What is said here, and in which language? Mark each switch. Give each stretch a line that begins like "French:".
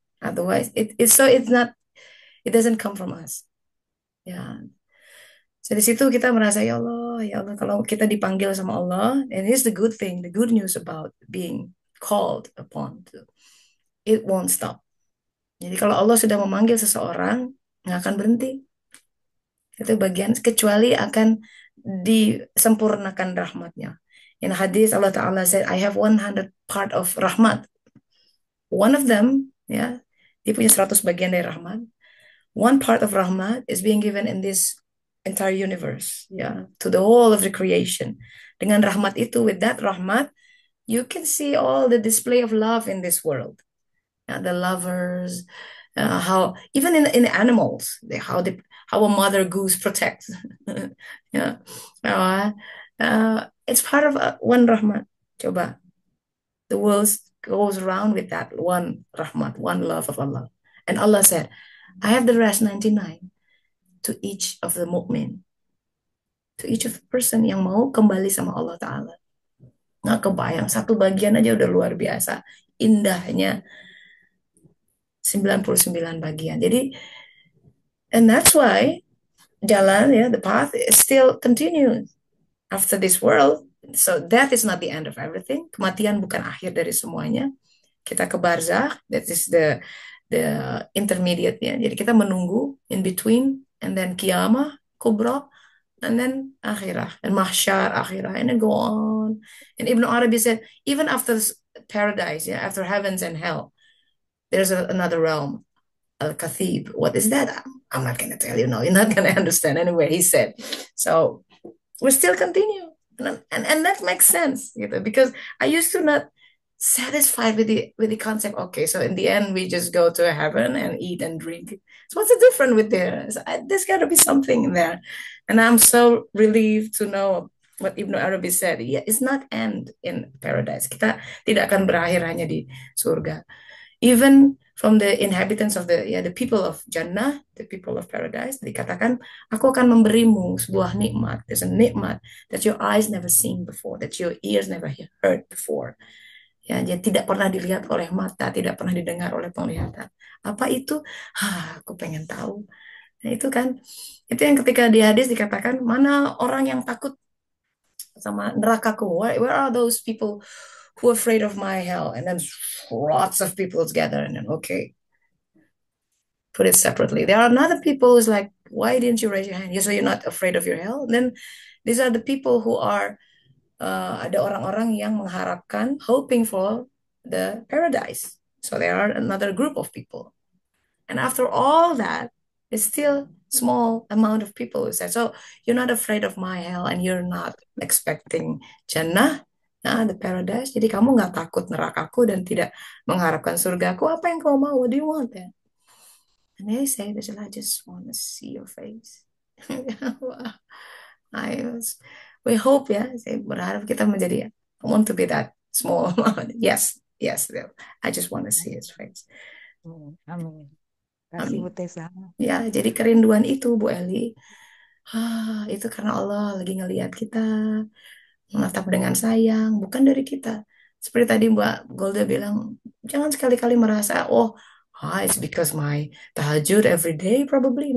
English: Otherwise, it's not. It doesn't come from us.
Indonesian: Ya, so di situ kita merasa ya Allah, kalau kita dipanggil sama Allah,
English: and here's the good thing, the good news about being called upon, it won't stop.
Indonesian: Jadi kalau Allah sudah memanggil seseorang, nggak akan berhenti. Itu bagian kecuali akan disempurnakan rahmatnya.
English: In hadis Allah Ta'ala said, I have 100 part of rahmat. One of them,
Indonesian: ya, dia punya 100 bagian dari rahmat.
English: One part of rahmat is being given in this entire universe, ya, to the whole of the creation.
Indonesian: Dengan rahmat itu,
English: with that rahmat, you can see all the display of love in this world. The lovers, how even in the animals, how a mother goose protects. Yeah, it's part of one rahmat. Coba, the world goes around with that one rahmat, one love of Allah. And Allah said, I have the rest 99 to each of the mu'min, to each of the person
Indonesian: yang mau kembali sama Allah Ta'ala. Nggak kebayang, satu bagian aja udah luar biasa. Indahnya 99 bagian.
English: Jadi, and that's why jalan, ya, the path is still continues after this world. So death is not the end of everything.
Indonesian: Kematian bukan akhir dari semuanya. Kita ke barzakh,
English: that is the intermediate, ya.
Indonesian: Jadi kita menunggu
English: in between, and then kiamah kubra, and then akhirah, and mahsyar akhirah, and then go on. And Ibn Arabi said, even after paradise, yeah, after heavens and hell, there's another realm, al-kathib. What is that? I'm not going to tell you. No, you're not going to understand anyway, he said. So we still continue. And that makes sense, because I used to not satisfied with the concept. Okay, so in the end, we just go to heaven and eat and drink. So what's the difference with there? So there's got to be something in there, and I'm so relieved to know what Ibnu Arabi said. Yeah, it's not end in paradise.
Indonesian: Kita tidak akan berakhir hanya di surga.
English: Even from the inhabitants of the people of Jannah, the people of paradise, dikatakan,
Indonesian: aku akan memberimu sebuah nikmat.
English: There's a nikmat that your eyes never seen before, that your ears never heard before.
Indonesian: Ya, jadi tidak pernah dilihat oleh mata, tidak pernah didengar oleh penglihatan. Apa itu? Aku pengen tahu. Nah, itu kan, itu yang ketika di hadis dikatakan, mana orang yang takut sama nerakaku?
English: Where are those people who are afraid of my hell? And then lots of people together, and then okay, put it separately. There are another people who's like, why didn't you raise your hand? You say you're not afraid of your hell. And then these are the people who are
Indonesian: ada orang-orang yang mengharapkan,
English: hoping for the paradise. So there are another group of people. And after all that, it's still small amount of people who say, so you're not afraid of my hell and you're not expecting Jannah. the paradise.
Indonesian: Jadi kamu nggak takut nerakaku dan tidak mengharapkan surgaku. Apa yang kau mau?
English: What do you want then? And they say, I just want to see your face. Wah, I was, we hope ya.
Indonesian: Saya berharap kita menjadi,
English: I want to be that small. Yes, yes. I just want to see his face.
Indonesian: Amin. Kasih Bu Amin. Tessa. Ya, jadi kerinduan itu Bu Eli, itu karena Allah lagi ngelihat kita, menatap dengan sayang, bukan dari kita. Seperti tadi Mbak Golda bilang, jangan sekali-kali merasa, oh,
English: it's because my tahajud every day probably.